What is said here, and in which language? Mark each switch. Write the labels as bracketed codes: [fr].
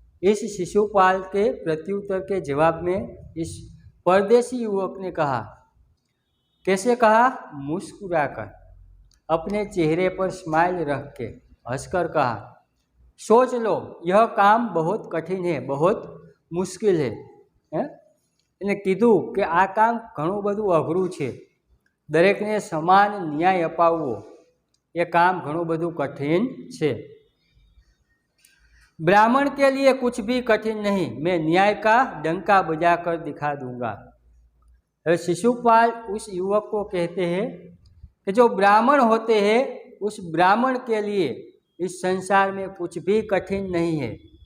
[hi] इस शिशुपाल के प्रत्युत्तर के जवाब में इस परदेशी युवक ने कहा. कैसे कहा? मुस्कुराकर, अपने चेहरे पर स्माइल रख के हंसकर कहा, सोच लो यह काम बहुत कठिन है, बहुत मुश्किल है. [gu] એને કીધું કે આ કામ ઘણું બધું અઘરું છે, દરેકને સમાન ન્યાય અપાવવો એ કામ ઘણું બધું કઠિન છે. [hi] ब्राह्मण के लिए कुछ भी कठिन नहीं, मैं न्याय का डंका बजाकर दिखा दूंगा. शिशुपाल उस युवक को कहते हैं कि जो ब्राह्मण होते हैं उस ब्राह्मण के लिए इस संसार में कुछ भी कठिन नहीं है.